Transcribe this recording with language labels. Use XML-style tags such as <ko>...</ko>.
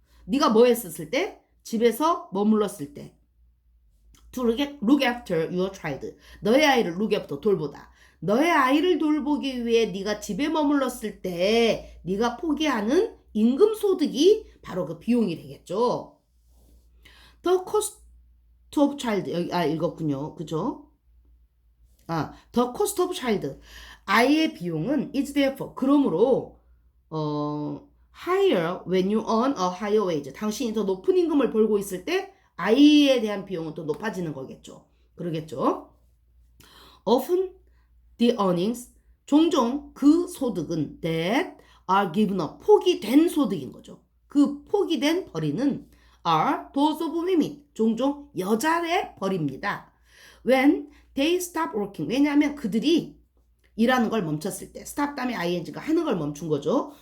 <ko>네가 뭐 했었을 때? 집에서 머물렀을 때</ko> <en>to look after your child</en> <ko>너의 아이를</ko> <en>look after</en> <ko>돌보다 너의 아이를 돌보기 위해 네가 집에 머물렀을 때 네가 포기하는 임금 소득이 바로 그 비용이 되겠죠.</ko> <en>The cost of child</en> <ko>여기 읽었군요. 그죠?</ko> <en>the cost of child</en> <ko>아이의 비용은</ko> <en>is therefore</en> <ko>그러므로</ko> <en>higher when you earn a higher wage.</en> <ko>당신이 더 높은 임금을 벌고 있을 때 아이에 대한 비용은 더 높아지는 거겠죠. 그러겠죠.</ko> <en>Often the earnings</en> <ko>종종 그 소득은</ko> <en>that are given up</en> <ko>포기된 소득인 거죠. 그 포기된 벌이는</ko> <en>are those of women</en> <ko>종종 여자의 벌입니다.</ko> <en>When they stop working</en> <ko>왜냐하면 그들이 일하는 걸 멈췄을 때 stop 다음에 ing가 하는 걸 멈춘 거죠.</ko>